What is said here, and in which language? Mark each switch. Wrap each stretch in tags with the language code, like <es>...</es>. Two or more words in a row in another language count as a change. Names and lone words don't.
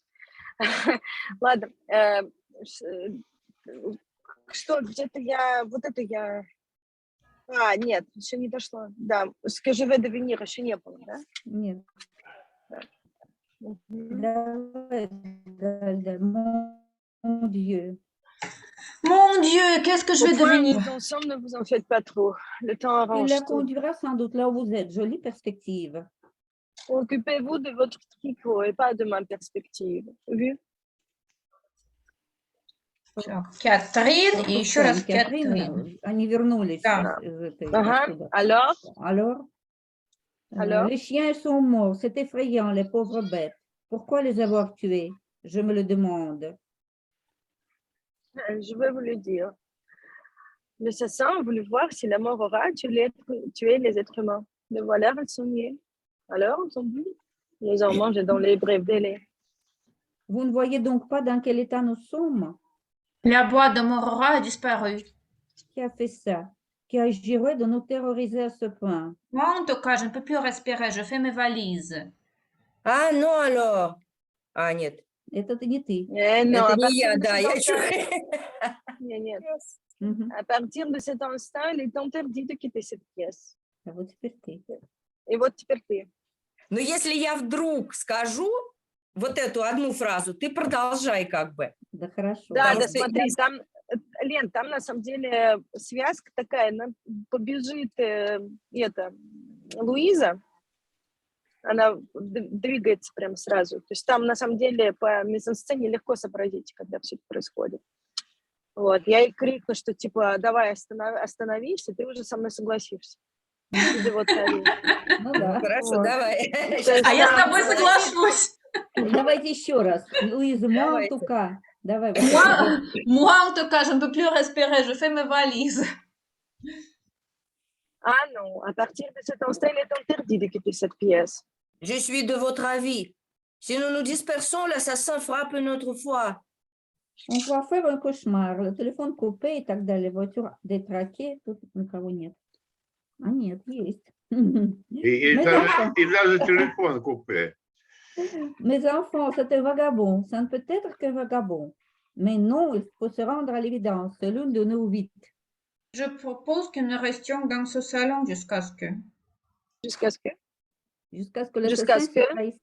<ru>Ладно. Что, где-то я... Вот это я... нет, еще не дошло. Да, скажи, в Девенир еще не было, да? Нет. Мгм. Давай, да,</ru> <fr>mon Dieu. Mon Dieu, qu'est-ce que je vais Au point où devenir? nous en sommes, ne vous en faites pas trop. Le temps Il arrange la tout. conduira sans doute là où vous êtes. Jolie perspective. Occupez-vous de votre tricot et pas de ma perspective. Vu?</fr> <ru>Так, Катрин и еще раз Катрин. Они вернулись Да. из этой... Ага. оттуда.</ru> <fr>Alors? Alors, Alors? les chiens sont morts. C'est effrayant, les pauvres bêtes. Pourquoi les avoir tués? Je me le demande. Je vais vous le dire. L'assassin a voulu voir si la mort aura tué les êtres humains. Le voilà renseigné. Alors, ils ont vu. Ils ont mangé dans les brefs délais. Vous ne voyez donc pas dans quel état nous sommes? La boîte de Morora a disparu. Qui a fait ça? Qui a juré de nous terroriser à ce point? Moi, en tout cas, je ne peux plus respirer. Je fais mes valises.</fr> <ru>А, ну alors. А, нет, Это не ты.</ru> <fr>Non,</fr> <ru>это</ru> <fr>à</fr> <ru>не</ru> <fr>partir</fr> <ru>я,</ru> <fr>de</fr> <ru>да,</ru> <fr>cet</fr> <ru>я</ru> <fr>instant-</fr> <ru>чую. Нет. Мгм.</ru> <fr>À partir de cet instant, il est interdit de quitter cette pièce.</fr> <ru>А вот теперь ты. Et вот теперь ты. Но если я вдруг скажу вот эту одну фразу, ты продолжай как бы. Да хорошо. Да, Потому да, что смотри, там, Лен, там на самом деле связка такая, она побежит, Луиза, она двигается прям сразу. То есть там на самом деле по мизансцене легко сообразить, когда все это происходит. Вот, я ей крикну, что типа, давай остановись, и ты уже со мной согласишься. Или вот так. Ну да. Хорошо, Вот. давай. А я с тобой соглашусь. Давайте еще раз. Луиза,</ru> <fr>moi en</fr> <ru>Давайте.</ru> <fr>tout cas. Давай. Moi, en tout cas, je ne peux plus respirer. Je fais mes valises. Ah non, à partir de cet instant, il est interdit de quitter cette pièce. Je suis de votre avis. Si nous nous dispersons, l'assassin frappe une autre fois. On va faire un cauchemar. Le téléphone coupé</fr> <ru>и так далее.</ru> <fr>Voiture détraquée.</fr> <ru>Тут никого нет. А нет, есть. И</ru> <fr>Mes</fr> <ru>даже,</ru> <fr>enfants,</fr> <ru>и даже телефон купе.</ru> <fr>mes enfants, c'est un vagabond. Ça ne peut être qu'un vagabond. Mais non, il faut se rendre à l'évidence. C'est l'une de nos vite. Je propose que nous restions dans ce salon jusqu'à ce que... Jusqu'à ce que... Jusqu'à ce que Jusqu'à l'assassin ce se que- trahisse.</fr>